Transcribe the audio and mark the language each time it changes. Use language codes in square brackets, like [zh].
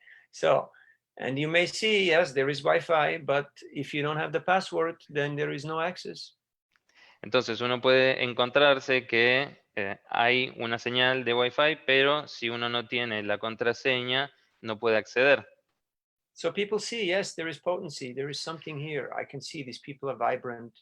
[en] So, and you may see, yes, there is Wi-Fi, but if you don't have the password, then there is no access. [es] Entonces uno puede encontrarse que hay una señal de Wi-Fi, pero si uno no tiene la contraseña, no puede acceder. [en] So people see, yes, there is potency. There is something here. I can see these people are vibrant.